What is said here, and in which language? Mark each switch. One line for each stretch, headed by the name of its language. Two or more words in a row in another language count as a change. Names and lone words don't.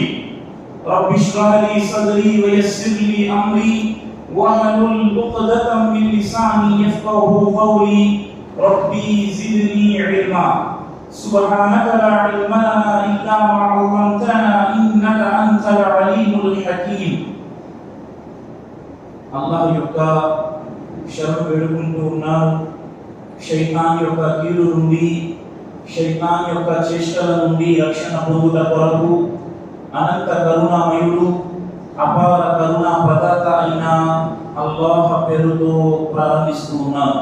Arabic: رب اشرح لي صدري ويسر لي أمري واحلل عقدة من لساني يفقهوا قولي. ربي زدني علما. سبحانك لا علم لنا إلا ما علمتنا إنك أنت العليم الحكيم.
Telugu: الله యొక్క శరణు వేడుకుంటూ ఉన్నాను. శైతాన్ యొక్క కీడు నుండి, శైతాన్ యొక్క చేష్టల నుండి రక్షణ పొందుట కొరకు అనంత కరుణామయుడు, అపార కరుణా ప్రదాత అయిన అల్లాహ్ పేరుతో ప్రారంభిస్తూ ఉన్నాను.